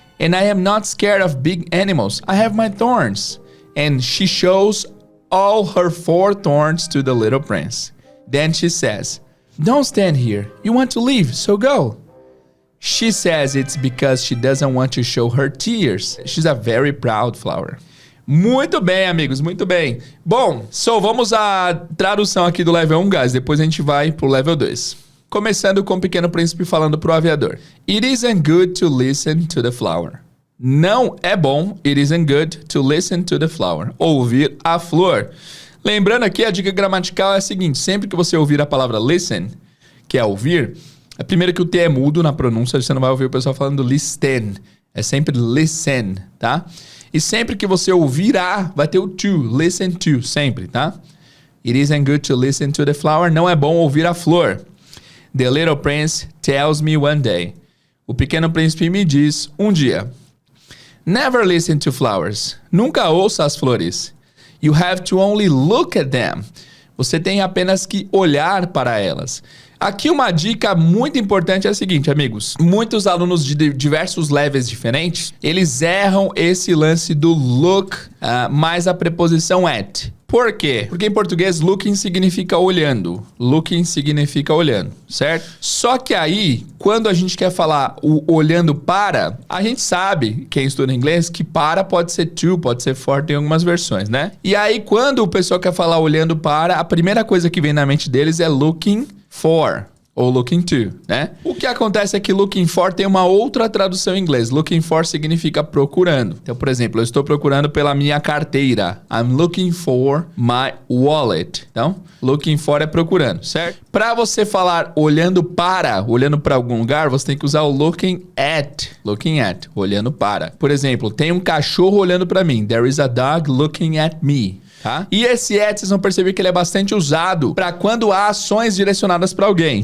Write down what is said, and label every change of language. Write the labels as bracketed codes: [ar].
[en] And I am not scared of big animals. I have my thorns. And she shows all her 4 thorns to the little prince. Then she says, don't stand here. You want to leave, so go. She says it's because she doesn't want to show her tears. She's a very proud flower. [pt] Muito bem, amigos, muito bem. Bom, vamos à tradução aqui do level 1, guys. Depois a gente vai pro level 2. Começando com o Pequeno Príncipe falando pro aviador. [en] It isn't good to listen to the flower. [pt] Não é bom, [en] it isn't good to listen to the flower. [pt] Ouvir a flor. Lembrando aqui, a dica gramatical é a seguinte. Sempre que você ouvir a palavra listen, que é ouvir, é primeiro que o T é mudo na pronúncia, você não vai ouvir o pessoal falando listen. É sempre listen, tá? E sempre que você ouvir a, vai ter o to, listen to, sempre, tá? [en] It isn't good to listen to the flower. [pt] Não é bom ouvir a flor. [en] The little prince tells me one day. [pt] O Pequeno Príncipe me diz um dia. [en] Never listen to flowers. [pt] Nunca ouça as flores. [en] You have to only look at them. [pt] Você tem apenas que olhar para elas. Aqui uma dica muito importante é a seguinte, amigos. Muitos alunos de diversos levels diferentes, eles erram esse lance do look mais a preposição at. Por quê? Porque em português, looking significa olhando. Looking significa olhando, certo? Só que aí, quando a gente quer falar o olhando para, a gente sabe, quem estuda inglês, que para pode ser to, pode ser for, tem algumas versões, né? E aí, quando o pessoal quer falar olhando para, a primeira coisa que vem na mente deles é looking for. Ou looking to, né? O que acontece é que looking for tem uma outra tradução em inglês. Looking for significa procurando. Então, por exemplo, eu estou procurando pela minha carteira. [en] I'm looking for my wallet. [pt] Então, looking for é procurando, certo? Para você falar olhando para algum lugar, você tem que usar o looking at. Looking at, olhando para. Por exemplo, tem um cachorro olhando para mim. [en] There is a dog looking at me. [pt] Tá? E esse at, vocês vão perceber que ele é bastante usado para quando há ações direcionadas para alguém.